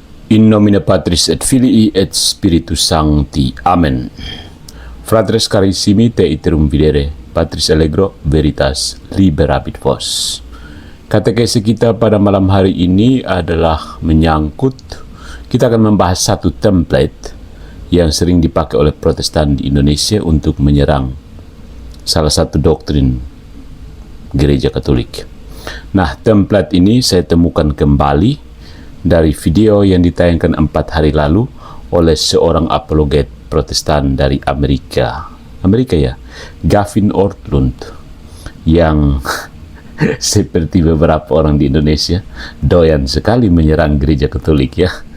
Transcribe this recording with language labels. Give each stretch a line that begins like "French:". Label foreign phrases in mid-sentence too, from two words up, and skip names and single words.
Latin: In nomine Patris et Filii et Spiritus Sancti. Amen. Fratres carissimi, te iterum videre, Patris allegro, veritas liberabit vos.
Indonesian: Katekese kita pada malam hari ini adalah menyangkut, kita akan membahas satu template yang sering dipakai oleh Protestan di Indonesia untuk menyerang salah satu doktrin Gereja Katolik. Nah, template ini saya temukan kembali dari video yang ditayangkan 4 hari lalu oleh seorang apologet Protestan dari Amerika ya, Gavin Ortlund, yang seperti beberapa orang di Indonesia doyan sekali menyerang Gereja Katolik ya.